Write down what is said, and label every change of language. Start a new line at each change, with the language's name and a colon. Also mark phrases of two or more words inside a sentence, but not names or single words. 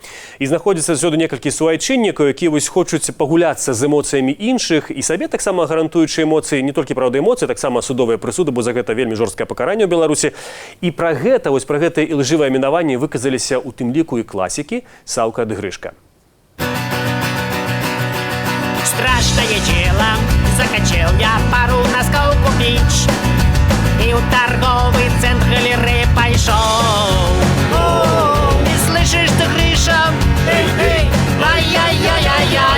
Belarusian: І знаходзіцца заўсёды некалькі суайчыннікаў, якія вось хочуць пагуляцца з эмоцыямі іншых і сабе таксама гарантуючы эмоцыі, не толькі, праўда, эмоцыі, таксама судовыя прысуды, бо за гэта вельмі жорсткае пакаранне ў Беларусі. І пра гэта, вось пра гэтае ілжывае мінаванне выказаліся ў тым ліку і класікі Саўка ды Грышка.
Russian: Страшное дело, захотел я пару носков купить и в торговый центр галереи пошел. Не слышишь ты, Гриша? Эй, ай-яй-яй-яй-яй.